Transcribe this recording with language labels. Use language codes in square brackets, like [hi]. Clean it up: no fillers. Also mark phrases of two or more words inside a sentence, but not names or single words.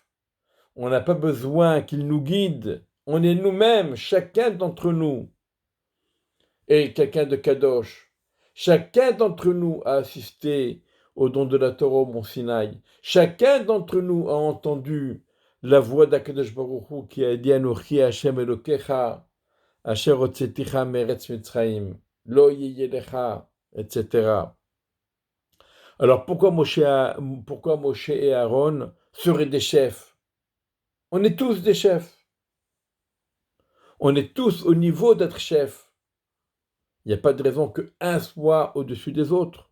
[fr] On n'a pas besoin qu'ils nous guident. On est nous-mêmes, chacun d'entre nous, est quelqu'un de Kadosh. Chacun d'entre nous a assisté au don de la Torah au Mont Sinaï. Chacun d'entre nous a entendu la voix d' [he] הקדוש ברוך הוא [fr] qui a dit [he] אנכי השם אלקיך, אשר הוצאתיך מארץ מצרים, לא יהיה לך, [fr] etc. Alors pourquoi Moshe et Aaron seraient des chefs? On est tous des chefs. On est tous au niveau d'être chefs. Il n'y a pas de raison qu'un soit au-dessus des autres.